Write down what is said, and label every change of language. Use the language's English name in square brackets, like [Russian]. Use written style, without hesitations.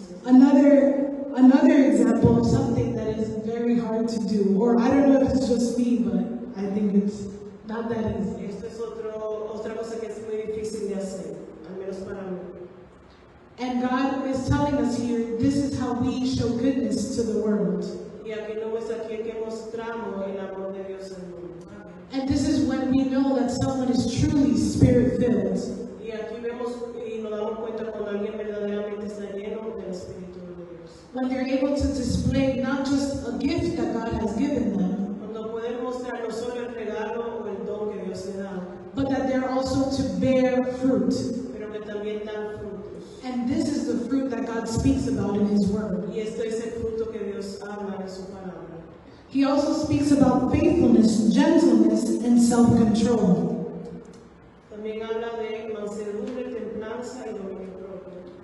[English] Another example of something that is very hard to do, or I don't know if it's just me, but I think it's not that easy. [Spanish] Esto es otra cosa que es muy difícil de hacer, al menos para mí. [English] And God is telling us here, this is how we show goodness to the world. [Spanish] Y aquí nos muestra aquí que mostramos el amor de Dios al mundo. [English] And this is when we know that someone is truly spirit-filled. [Spanish] Y aquí vemos y nos damos cuenta cuando alguien verdaderamente está lleno del Espíritu de Dios. [English] When they're able to display not just a gift that God has given them, [Spanish] Cuando pueden mostrar no solo el regalo o el don que Dios le da, [English] but that they're also to bear fruit. [Spanish] pero que también dan frutos. [English] And this is the fruit that God speaks about in His Word. [Spanish] Y esto es el fruto que Dios habla en su palabra. [English] He also speaks about faithfulness, gentleness, and self-control. [Spanish] También habla de mansedumbre, templanza y dominio propio.